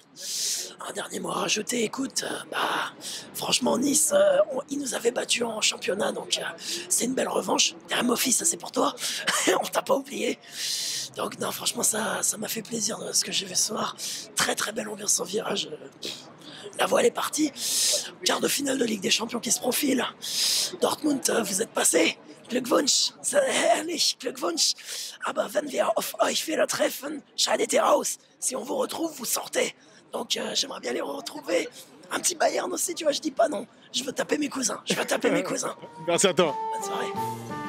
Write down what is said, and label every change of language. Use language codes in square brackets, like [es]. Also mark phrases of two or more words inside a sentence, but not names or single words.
[fr] Un dernier mot à rajouter, écoute, franchement, Nice, ils nous avaient battus en championnat, donc c'est une belle revanche. T'es un Mofi, ça c'est pour toi, on t'a pas oublié. Donc non, franchement, ça m'a fait plaisir ce que j'ai vu ce soir. Très belle ambiance en virage. La voile est partie. Quart de finale de Ligue des Champions qui se profile. Dortmund, vous êtes passé. [de] Glückwunsch, sehr herrlich, Glückwunsch. Aber wenn wir auf euch wieder treffen, scheidet ihr raus. [fr] Si on vous retrouve, vous sortez. Donc j'aimerais bien les retrouver. Un petit Bayern aussi, tu vois, je dis pas non. Je veux taper mes cousins, Merci à toi. Bonne soirée.